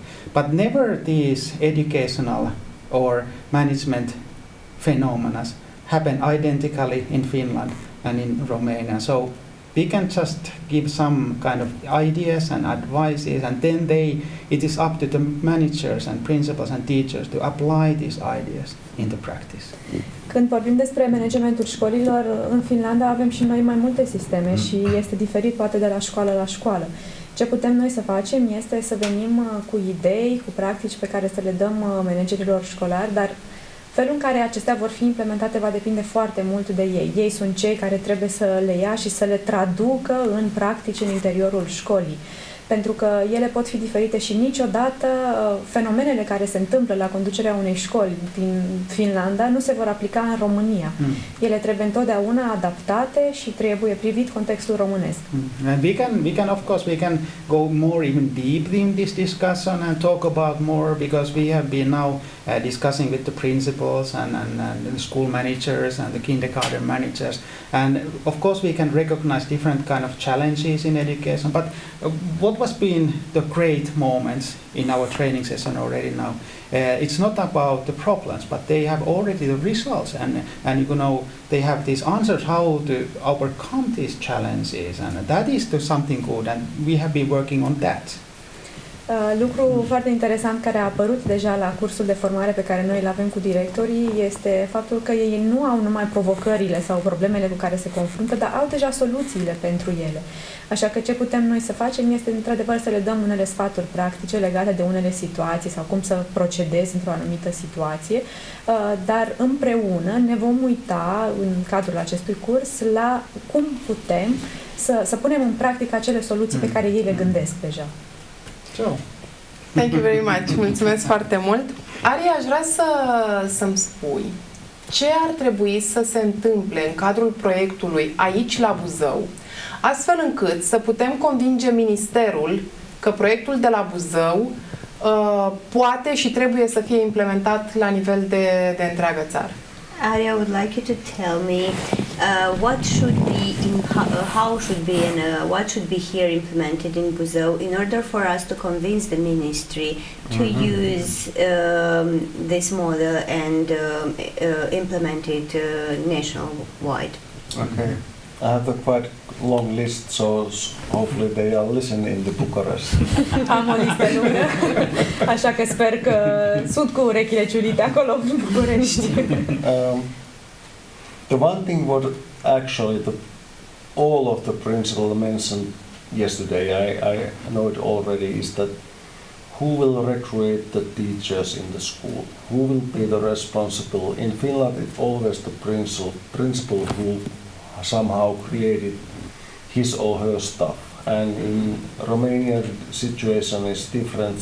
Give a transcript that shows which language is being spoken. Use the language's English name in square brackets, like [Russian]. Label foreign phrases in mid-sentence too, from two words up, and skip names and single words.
[English] But never these educational or management phenomena happen identically in Finland and in Romania. So we can just give some kind of ideas and advices, and then it is up to the managers and principals and teachers to apply these ideas in the practice. [Romanian] Când vorbim despre managementul școlilor, în Finlanda avem și noi mai multe sisteme și este diferit poate de la școală la școală. Ce putem noi să facem este să venim cu idei, cu practici pe care să le dăm managerilor școlari, dar felul în care acestea vor fi implementate va depinde foarte mult de ei. Ei sunt cei care trebuie să le ia și să le traducă în practici în interiorul școlii. Pentru că ele pot fi diferite și niciodată fenomenele care se întâmplă la conducerea unei școli din Finlanda nu se vor aplica în România. Ele trebuie întotdeauna adaptate și trebuie privit contextul românesc. [English] And we can of course we can go more even deeply in this discussion and talk about more, because we have been now discussing with the principals and the school managers and the kindergarten managers, and of course we can recognize different kind of challenges in education, but what was been the great moments in our training session already now? It's not about the problems, but they have already the results, and you know they have these answers how to overcome these challenges, and that is something good, and we have been working on that. [Romanian] Lucru foarte interesant care a apărut deja la cursul de formare pe care noi îl avem cu directorii este faptul că ei nu au numai provocările sau problemele cu care se confruntă, dar au deja soluțiile pentru ele. Așa că ce putem noi să facem este într-adevăr să le dăm unele sfaturi practice legate de unele situații sau cum să procedezi într-o anumită situație, dar împreună ne vom uita în cadrul acestui curs la cum putem să punem în practică acele soluții pe care ei le gândesc deja. [English] Thank you very much. [Romanian] Mulțumesc foarte mult. Ari, aș vrea să-mi spui ce ar trebui să se întâmple în cadrul proiectului aici la Buzău, astfel încât să putem convinge Ministerul că proiectul de la Buzău poate și trebuie să fie implementat la nivel de întreagă țară. [English] Ari, I would like you to tell me what should be how should be and what should be here implemented in Buzău in order for us to convince the ministry to use this model and implement it nationwide. Okay. I have a quite long list, so hopefully they are listening to Bucharest. [Romanian] Am o listă lungă, așa că sper că sunt cu urechile ciulite acolo în București. [English] The one thing what actually all of the principals mentioned yesterday, I know it already, is that who will recruit the teachers in the school? Who will be the responsible? In Finland, it's always the principal who somehow created his or her stuff, and in Romanian situation is different.